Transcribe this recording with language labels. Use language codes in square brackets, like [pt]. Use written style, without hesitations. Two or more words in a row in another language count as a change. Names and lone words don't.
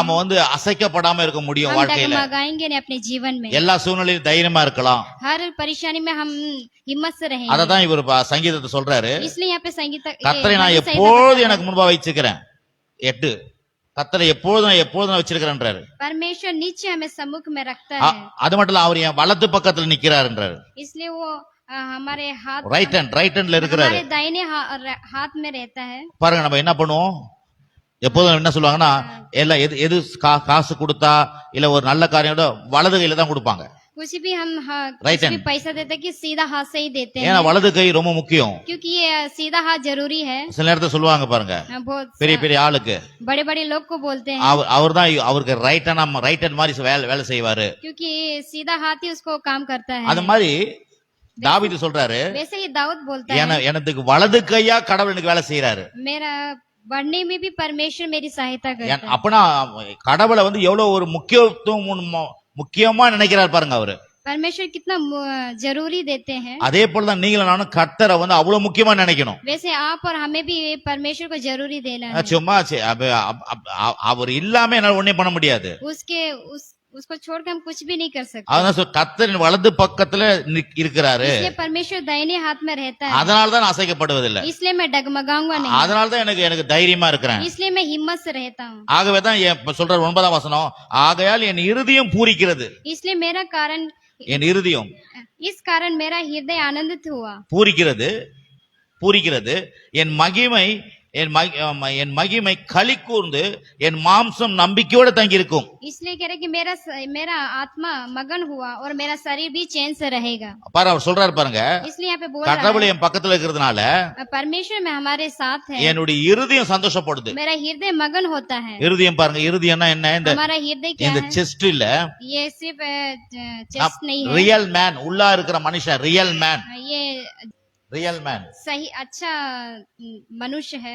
[ta] நாம வந்து அசைக்கப்படாம இருக்க முடியும். [hi] हम [ta] வாழ்க்கையில [hi] डगमगाएंगे नहीं अपने जीवन में। [ta] எல்லா சூழ்நிலையிலும் தைரியமா இருக்கலாம். [hi] हर परेशानी में हम हिम्मत से रहेंगे। [ta] அததான் இவர் சங்கீதத்தை சொல்றாரு, [hi] इसलिए यहाँ पे संगीत [ta] கர்த்தரை நான் எப்பொழுதும் எனக்கு முன்பா வச்சிருக்கிறேன். 8 கர்த்தரை எப்பொழுதும் நான் வச்சிருக்கிறேன்றாரு. [hi] परमेश्वर नीचे हमें सम्मुख में रखता है। [ta] அது மட்டும் இல்ல, அவர் என் வலது பக்கத்துல நிக்கிறாருன்றாரு. [hi] इसलिए वो हमारे हाथ [en] right hand [ta] இருக்கிறாரு. [hi] हमारे दाहिने हाथ में रहता है। [ta] பாருங்க, நம்ம என்ன பண்ணுவோம், எப்போதும் என்ன சொல்லுவாங்கன்னா, எல்லாம் எது காசு கொடுத்தா இல்ல ஒரு நல்ல காரியம் வலது கையில தான் கொடுப்பாங்க. [hi] कुछ भी हम Right कुछ भी hand. पैसा देते हैं कि सीधा हाथ से ही देते [ta] ஏன்னா [hi] हैं, [ta] வலது கை ரொம்ப முக்கியம். [hi] क्योंकि ये सीधा हाथ जरूरी है। [ta] சில நேரத்துல சொல்லுவாங்க பாருங்க, [hi] बहुत [ta] பெரிய ஆளுக்கு [hi] बड़े बड़े लोग को बोलते हैं, [ta] அவர் தான் அவருக்கு [en] right hand [ta] மாதிரி வேலை செய்வாரு. [hi] क्योंकि सीधा हाथ ही उसको काम करता [ta] அந்த [hi] है। [ta] மாதிரி தாவீது சொல்றாரு, [hi] वैसे ही दाऊद बोलता है, [ta] எனக்கு வலது கையா கடவுள் எனக்கு வேலை செய்யறாரு. [hi] मेरा बढ़ने में भी परमेश्वर मेरी सहायता करता है। [ta] அப்பனா கடவுளை வந்து எவ்வளவு ஒரு முக்கியமா நினைக்கிறார் பாருங்க அவரு. [hi] परमेश्वर कितना जरूरी देते हैं। [ta] அதே போலதான் நீங்களும் நானும் கர்த்தரை வந்து அவ்வளவு முக்கியமா நினைக்கணும். [hi] वैसे आप और हमें भी परमेश्वर को जरूरी देना है। [ta] சும்மா அவர் இல்லாம என்னால ஒண்ணே பண்ண முடியாது. [hi] उसको छोड़कर हम कुछ भी नहीं कर सकते। [ta] அதான் கர்த்தரின் வலது பக்கத்துல இருக்கிறாரு. [hi] इसलिए परमेश्वर दाहिने हाथ में रहता है। [ta] அதனால தான் அசைக்கப்படுவதில்லை. [hi] इसलिए मैं डगमगाऊंगा नहीं। [ta] அதனால தான் எனக்கு தைரியமா இருக்கிறேன். [hi] इसलिए मैं हिम्मत से रहता हूँ। [ta] ஆகவே தான் சொல்ற 9ஆம் வசனம், ஆகையால் என் இருதயம் பூரிக்கிறது. [hi] इसलिए मेरा कारण [ta] என் இருதயம் [hi] इस कारण मेरा हृदय आनंदित हुआ। [ta] பூரிக்கிறது, என் மகிமை என் மகிமை களி கூர்ந்து என் மாம்சம் நம்பிக்கையோட தங்கி இருக்கும். [hi] इसलिए कह रहे कि मेरा आत्मा मगन हुआ और मेरा शरीर भी चैन से रहेगा. [ta] பாரு அவர் சொல்றாரு பாருங்க, [hi] इसलिए यहाँ पे बोल रहा [ta] கடவுள் என் பக்கத்துல இருக்கிறதுனால [hi] है परमेश्वर में हमारे साथ है, [ta] என்னுடைய இருதயம் சந்தோஷப்படுது. [hi] मेरा हृदय मगन होता है. [ta] இருதயம் பாருங்க, இருதயம்னா என்ன? இந்த [hi] हमारा हृदय क्या [ta] இந்த [hi] है? [ta] செஸ்ட் இல்ல, [hi] ये सिर्फ चेस्ट नहीं है, [en] real man, [ta] உள்ளா இருக்கிற மனுஷன், [en] real man, [hi] ये [en] real man. [hi] सही अच्छा मनुष्य है.